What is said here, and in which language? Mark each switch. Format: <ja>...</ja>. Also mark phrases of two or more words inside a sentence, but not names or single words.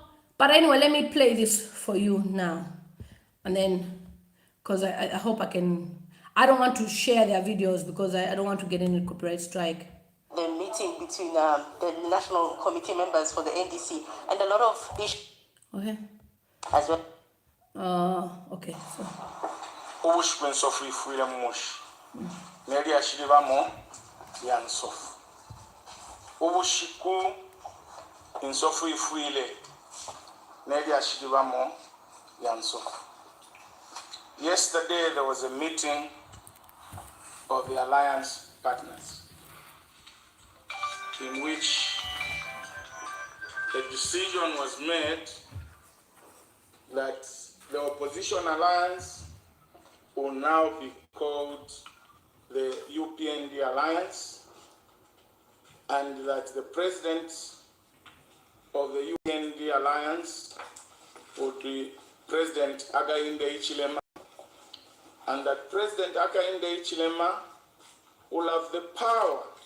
<en>But anyway, let me play this for you now. And then, because I hope I can, I don't want to share their videos because I don't want to get any copyright strike. The meeting between the national committee members for the NDC and a lot of issues. Okay. As well. Okay. So.</en> <bem>Ubushwen sofu ifuile mush. Neli ashilibamo yansofu. Ubushiku insofu ifuile. Neli ashilibamo yansofu.</bem> <en>Yesterday there was a meeting of the alliance partners, in which a decision was made that the opposition alliance will now be called the UPND Alliance, and that the president of the UPND Alliance would be President Hakainde Hichilema, and that President Hakainde Hichilema will have the power</en>